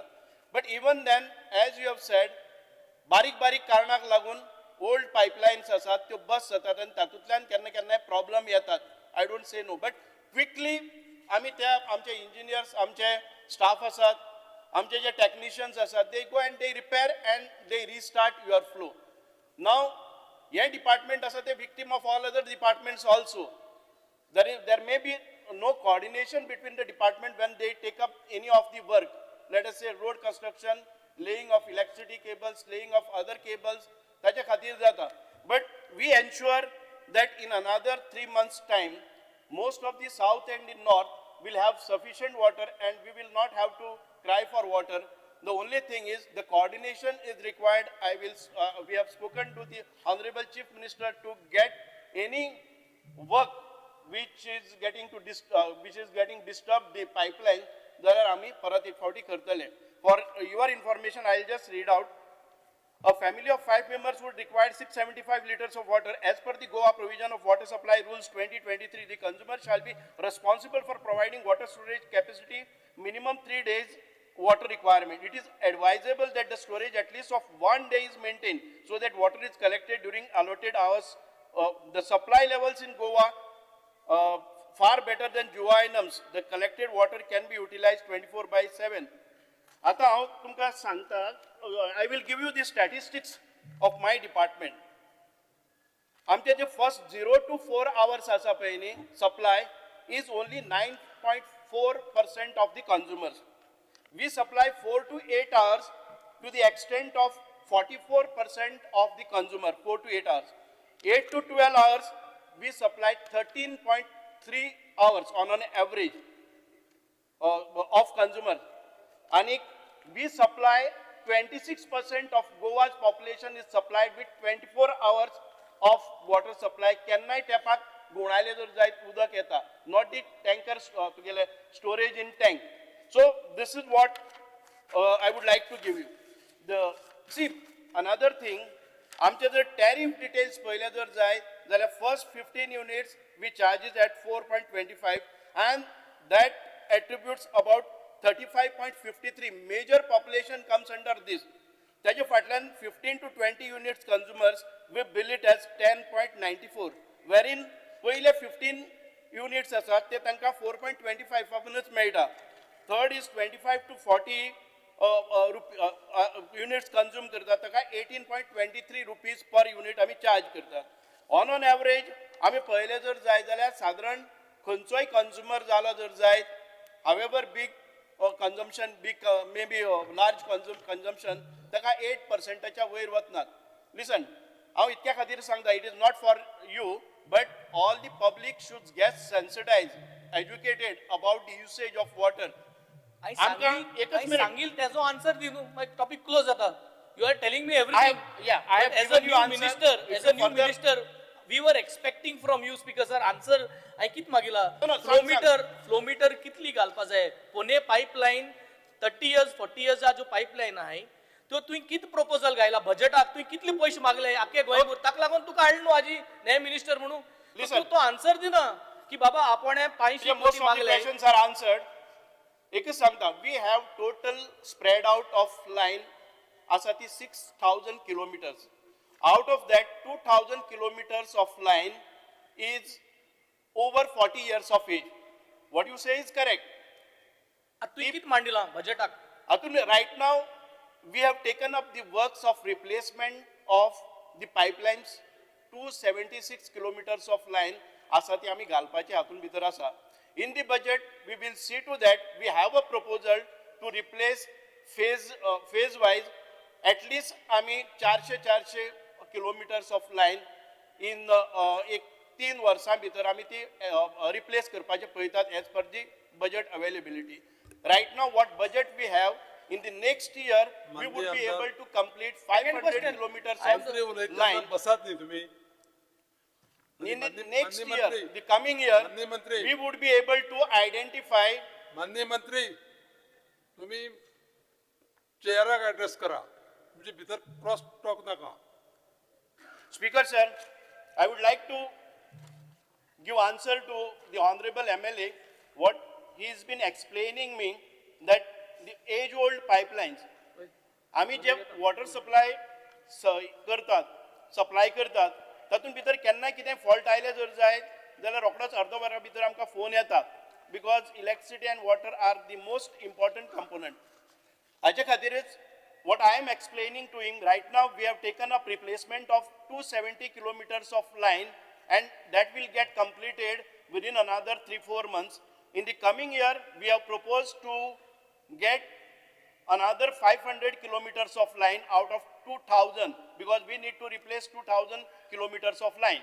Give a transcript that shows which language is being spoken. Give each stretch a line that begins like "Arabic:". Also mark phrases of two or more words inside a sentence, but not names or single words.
English: But even then as you have said
Konkani: बारीक बारीक कारणाक लागून
English: old pipelines
Konkani: आसात त्यो बस जातात आनी तातूंतल्यान केन्ना केन्नाय प्रॉब्लम येतात.
English: I don't say no, but quickly
Konkani: आमी त्या आमचे इंजिनियर्स आमचे स्टाफ आसात आमचे जे टेक्निशियन्स आसात
English: they go and they repair and they restart your flow. Now
Konkani: हे डिपार्टमेंट आसा ते
English: victim of all other departments also. There may be no coordination between the department when they take up any of the work. Let us say road construction, laying of electricity cables, laying of other cables,
Konkani: ताचे खातीर जाता.
English: But we ensure that in another 3 months time, most of the south and the north will have sufficient water and we will not have to cry for water. The only thing is the coordination is required. We have spoken to the Honorable Chief Minister to get any work which is getting disturbed the pipeline. There are
Konkani: आमी परत एक फावटी करतले.
English: For your information, I'll just read out. A family of 5 members would require 675 liters of water. As per the Goa provision of water supply rules 2023, the consumer shall be responsible for providing water storage capacity minimum 3 days water requirement. It is advisable that the storage at least of 1 day is maintained so that water is collected during allotted hours. The supply levels in Goa far better than GOI norms. The collected water can be utilized 24/7.
Konkani: आता हांव तुमकां सांगता,
English: I will give you the statistics of my department.
Konkani: आमचे जे
English: first 0 to 4 hours
Konkani: आसा पळय न्ही
English: supply is only 9.4% of the consumers. We supply 4 to 8 hours to the extent of 44% of the consumer, 4 to 8 hours. 8 to 12 hours, we supply 13.3 hours on an average of consumer. And we supply 26% of Goa's population is supplied with 24 hours of water supply.
Konkani: केन्नाय tepak गुणाले जर जायत उदक येता,
English: not the tankers तुगेले storage in tank. So this is what I would like to give you. See, another thing,
Konkani: आमचे जर
English: tariff details
Konkani: पहिले जर जायत जाल्यार
English: first 15 units we charges at 4.25 and that attributes about 35.53 major population comes under this.
Konkani: त्याच्या फाटल्यान
English: 15 to 20 units consumers we bill it as 10.94 wherein
Konkani: पहिले 15 units असतात ते तांकां 4.25 पासूनच मेळटा.
English: Third is 25 to 40 units consume
Konkani: करतात ताका
English: 18.23 rupees per unit
Konkani: आमी चार्ज करतात.
English: On an average
Konkani: आमी पहिले जर जाय जाल्यार साधारण खंयचोय कंज्युमर जालो जर जायत,
English: however big consumption, big maybe large consumption,
Konkani: ताका 8% च्या वयर वचनात. Listen, हांव इतक्या खातीर सांगता,
English: it is not for you, but all the public should get sensitized, educated about the usage of water.
Konkani: I सांगील त्याचो आन्सर दी न्हू, मागीर टॉपिक क्लोज जाता.
English: You are telling me everything. I have as a new minister, we were expecting from you, speaker sir, answer.
Konkani: I कित मागिला? Flow meter कितली घालपा जाय? पुणे pipeline 30 years, 40 years जो pipeline आहे, तो तुवें कित proposal घायला बजेटाक? तुवें कितले पयशे मागले? आखे गोंयभर ताका लागून तुका हाडलो न्हू आजी नॅ मिनिस्टर म्हणून. तो आन्सर दिना की बाबा आपण 500 कोटी मागले.
English: Questions are answered.
Konkani: एकच सांगता,
English: we have total spread out of line asa 6,000 kilometers. Out of that, 2,000 kilometers of line is over 40 years of age. What you say is correct.
Konkani: तुवें कित मांडिला बजेटाक?
English: Right now, we have taken up the works of replacement of the pipelines.
Konkani: 276
English: kilometers of line
Konkani: asa ती आमी घालपाचे हातून भितर आसा.
English: In the budget, we will see to that we have a proposal to replace phase-wise at least आमी 400 kilometers of line in
Konkani: एक 3 वर्सां भितर आमी ती
English: replace
Konkani: करपाचे पळयतात
English: as per the budget availability. Right now, what budget we have, in the next year, we would be able to complete 500 kilometers of line.
Marathi: बसात नाही तुम्ही.
English: In the next year, the coming year, we would be able to identify.
Marathi: माननीय मंत्री, तुम्ही चेहरा ऍड्रेस करा, म्हणजे भीतर
English: cross talk
Marathi: नका.
English: Speaker sir, I would like to give answer to the honorable MLA what he has been explaining me that the age-old pipelines,
Konkani: आम्ही जे
English: water supply
Konkani: supply करतात, तातूंत भितर केन्ना कितें फॉल्ट आयले जर जायत जाल्यार रोखडोच अर्दवरा भितर आमकां फोन येता,
English: because electricity and water are the most important component.
Konkani: हाचे खातीरच
English: what I am explaining to him right now, we have taken up replacement of 270 kilometers of line and that will get completed within another 3-4 months. In the coming year, we have proposed to get another 500 kilometers of line out of 2,000 because we need to replace 2,000 kilometers of line.